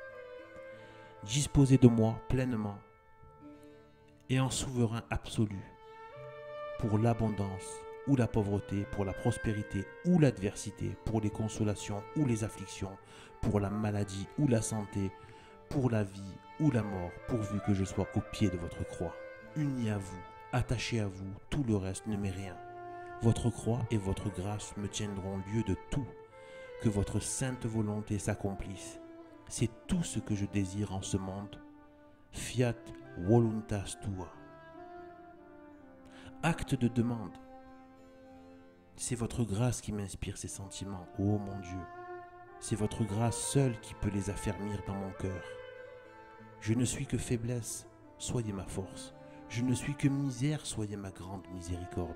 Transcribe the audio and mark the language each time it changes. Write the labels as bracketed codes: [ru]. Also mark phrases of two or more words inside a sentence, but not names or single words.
[fr] Disposez de moi pleinement et en souverain absolu, pour l'abondance ou la pauvreté, pour la prospérité ou l'adversité, pour les consolations ou les afflictions, pour la maladie ou la santé, pour la vie ou la mort, pourvu que je sois au pied de votre croix. Uni à vous, attaché à vous, tout le reste ne m'est rien. Votre croix et votre grâce me tiendront lieu de tout. Que votre sainte volonté s'accomplisse. C'est tout ce que je désire en ce monde. [la] Fiat voluntas tua. [fr] Acte de demande. C'est votre grâce qui m'inspire ces sentiments, ô mon Dieu. C'est votre grâce seule qui peut les affermir dans mon cœur. Je ne suis que faiblesse, soyez ma force. Je ne suis que misère, soyez ma grande miséricorde.